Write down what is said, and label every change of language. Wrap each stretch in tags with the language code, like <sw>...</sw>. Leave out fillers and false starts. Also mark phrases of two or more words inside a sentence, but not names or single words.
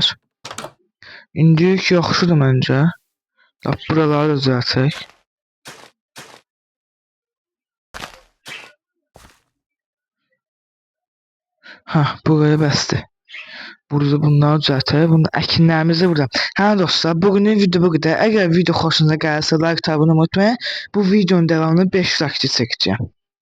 <az>İndi yaxşıdır məncə. Buraları da düzəltək. Ha buraya bəsdir. Burada bunları düzəltək. Bunun əkinlərimizi burada. Hə dostlar, bugünün video bu qədər. Əgər video xoşunuza gəlsə like, abunə olmayı unutmayın. Bu videonun devamını 5 dakika çəkəcəm.</az>